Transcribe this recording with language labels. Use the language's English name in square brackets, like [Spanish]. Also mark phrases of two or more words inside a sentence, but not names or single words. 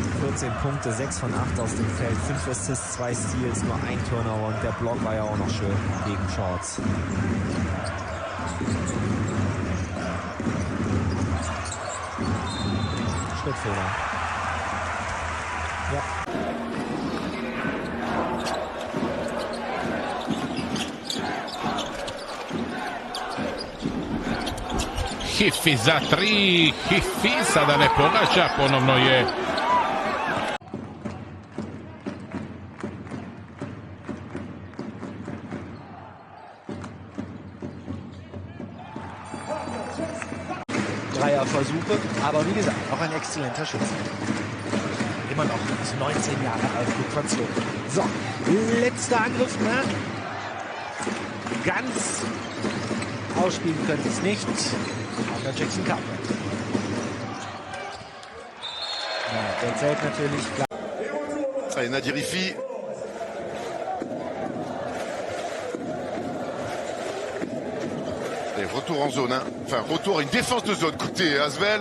[German] 14 Punkte, 6 von 8 aus dem Feld, 5 Assists, 2 Steals, nur ein Turnover und der Block war ja auch noch schön gegen Shorts. Schrittfehler. Ja. [Croatian] Chyfi za 3, Chyfi sada ne pogađa, ponovno je. [German] Dreierversuche, aber wie gesagt, auch ein exzellenter Schütze. Immer noch 19 Jahre alt, gut verzogen. So, letzter Angriff, ne? Ganz ausspielen können es nicht. Parker Jackson Cartwright. Ja, der zählt natürlich klar. [French] Allez, Nadir Hiffi. Allez, retour en zone, hein. Enfin, retour à une défense de zone côté Asvel.